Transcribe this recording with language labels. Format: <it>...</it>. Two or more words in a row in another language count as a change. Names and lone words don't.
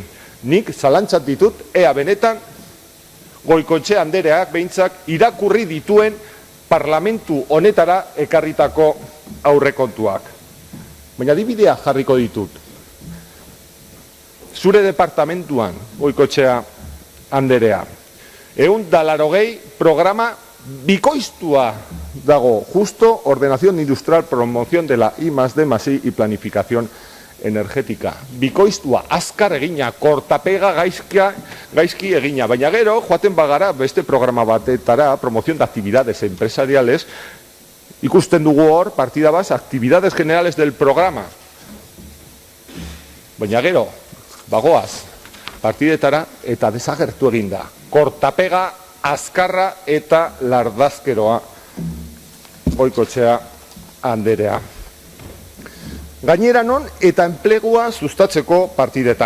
<eu>Nik zalantzat ditut, ea benetan Goikoetxea andereak behintzak irakurri dituen parlamentu honetara ekarritako aurrekontuak. Baina adibidea jarriko ditut. Zure departamentuan, Goikoetxea anderea, 180 programa bikoiztua dago,</eu> <es>justo ordenación industrial, promoción de la I+D+I y planificación energética.</es> <eu>Bikoiztua, azkar egina, kortapega gaizki egina, baina gero, joaten bagara beste programa batetara,</eu> <es>promoción de actividades empresariales,</es> <eu>ikusten dugu hor, partida bas,</eu> <es>actividades generales del programa.</es> <eu>Baina gero, bagoaz, partidetara eta desagertu eginda. Kortapega azkarra eta lardazkeroa Goikoetxea anderea. Gainera non eta enplegua sustatzeko partidetan.</eu>